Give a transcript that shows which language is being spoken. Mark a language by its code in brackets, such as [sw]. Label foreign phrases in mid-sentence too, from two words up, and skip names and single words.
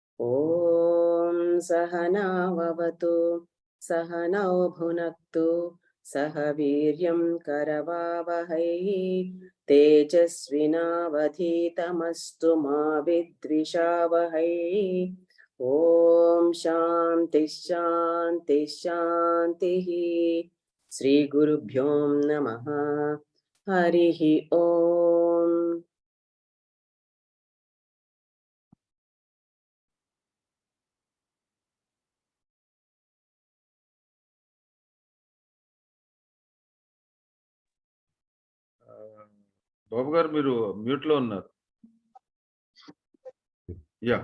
[sa] ॐ सह नाववतु सह नौ भुनक्तु सह वीर्यं करवावहै तेजस्विनावधीतमस्तु मा विद्विषावहै। ॐ शान्ति शान्ति शान्तिः। श्री गुरुभ्यो नमः। हरिः ॐ। [te] బాబు గారు మీరు మ్యూట్ లో ఉన్నారు. [en] Yeah.